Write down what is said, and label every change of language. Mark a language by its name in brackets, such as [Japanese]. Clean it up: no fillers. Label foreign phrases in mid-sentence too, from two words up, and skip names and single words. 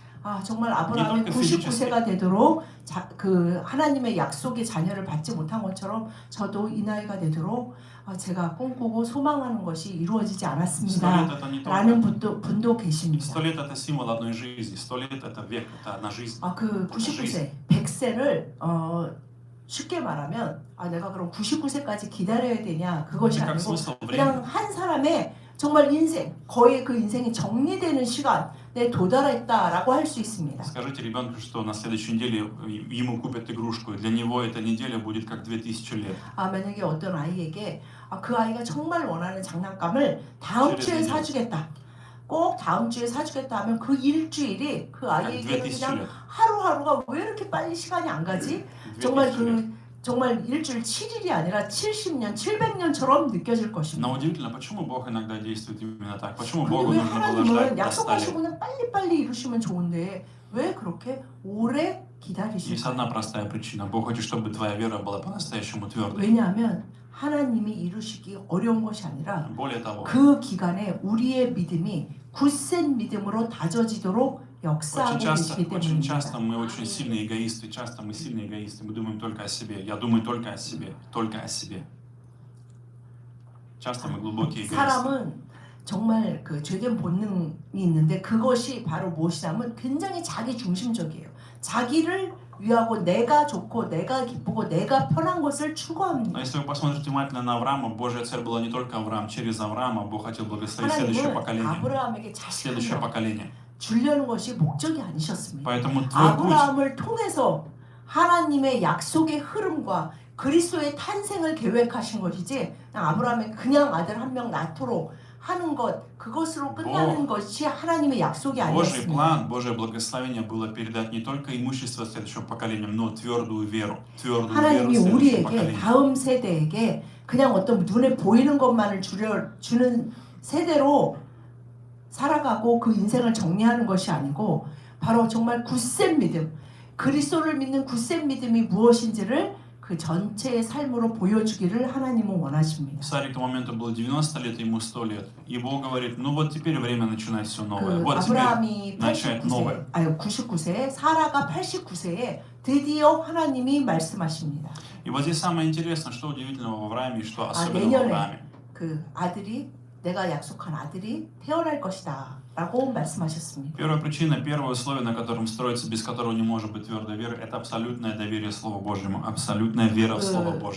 [Korean] 정말 아브라함이 이렇게 99세가 되도록 그 하나님의 약속의 자녀를 받지 못한 것처럼 저도 이 나이가 되도록 제가 꿈꾸고 소망하는 것이 이루어지지 [Russian] 100 [Korean] 않았습니다. [Russian] лет это не [Korean] 라는 [Russian] только... [Korean] 분도 계십니다. [Russian] 100 лет это символ одной жизни, 100 лет это век, это одна жизнь. [Korean] 그 99세, 100세를 쉽게 말하면 내가 그럼 99세까지 기다려야 되냐 그것이 [Russian] Это как [Korean] 아니고 [Russian] смысл времени. [Korean] 그냥 한 사람의 정말 인생, 거의 그 인생이 정리되는 시간에 도달했다라고 할 수 있습니다. [Russian] Скажите ребенку, что на следующей неделе ему купят игрушку, и для него эта неделя будет как 2000 лет. [Korean] 만약에 어떤 아이에게 그 아이가 정말 원하는 장난감을 다음 주에 사주겠다. 꼭 다음 주에 사주겠다 하면 그 일주일이 그 [Russian] Как [Korean] 아이에게는 [Russian] 2000 [Korean] 그냥 [Russian] лет. [Korean] 하루하루가 왜 이렇게 빨리 시간이 안 가지? [Russian] 2000 лет. [Korean] 정말 일주일 7일이 아니라 70년, 700년처럼 느껴질 것입니다. [Russian] Но удивительно, почему Бог иногда действует именно так? Почему [Korean] 근데 [Russian] Богу [Korean] 왜 [Russian] нужно было [Korean] 하나님은 [Russian] ждать до 100 лет? [Korean] 약속하시고는 빨리빨리 이루시면 좋은데 왜 그렇게 오래 [Russian] Есть [Korean] 기다리실까요? [Russian] одна простая причина. Бог хочет, чтобы твоя вера была по-настоящему твердой. [Korean] 왜냐하면 하나님이 이루시기 어려운 것이 아니라 [Russian] Более того, [Korean] 그 기간에 우리의 믿음이 굳센 믿음으로 다져지도록 역사하고 계시기 [Russian] очень часто [Korean] 때문입니다. [Russian] мы очень сильные эгоисты, часто мы сильные эгоисты, мы думаем только о себе. Я думаю только о себе, только о себе. Часто мы глубокие эгоисты. [Korean] 사람은 정말 그 죄된 본능이 있는데 그것이 바로 무엇이냐면 굉장히 자기 중심적이에요. 자기를 위하고 내가 좋고 내가 기쁘고 내가 편한 것을 [Russian] Но [Korean] 추구합니다. [Russian] если вы посмотрите внимательно на Авраама, Божья цель была не только Авраам. Через Авраама Бог хотел благословить следующее [Korean] 하나님은 [Russian] поколение. [Korean] 아브라함에게 [Russian] Следующее [Korean] 자식을 [Russian] поколение. [Korean] 주려는 것이 목적이 아니셨습니다. [Russian] Поэтому твой путь, [Korean] 아브라함을 통해서 하나님의 약속의 흐름과 그리스도의 탄생을 계획하신 것이지 그냥 아브라함의 그냥 아들 한 명 낳도록 하는 것 그것으로 끝나는 것이 하나님의 약속이 [Russian] Божий [Korean] 아니었습니다. [Russian] план, Божье благословение было передать не только имущество следующим поколениям, но твердую веру [Korean] 하나님이 [Russian] следующим [Korean] 우리에게 [Russian] поколениям. [Korean] 다음 세대에게 그냥 어떤 눈에 보이는 것만을 주는 세대로 살아가고 그 인생을 정리하는 것이 아니고 바로 정말 굳센 믿음, 그리스도를 믿는 굳센 믿음이 무엇인지를 그 전체의 삶으로 보여주기를 하나님은 원하십니다. [Russian] Царю к тому моменту было 90 лет, ему 100 лет. И Бог говорит, ну вот теперь время начинать все новое. [Korean] 그 [Russian] Вот теперь [Korean] 아브라함이 [Russian] начать новое. [Korean] 99세, 사라가 89세에 드디어 하나님이 말씀하십니다. [Russian] И вот здесь самое интересное, что удивительного в Аврааме, и что особенно в [Korean] 내년에 [Russian] Аврааме. [Korean] 그 아들이 내가 약속한 아들이 태어날 것이다 라고 말씀하셨습니다. [Russian] Первая причина, первое условие, на котором строится, без которого не может быть твердой веры, это абсолютное доверие Слову Божьему, абсолютная вера в Слово Божье.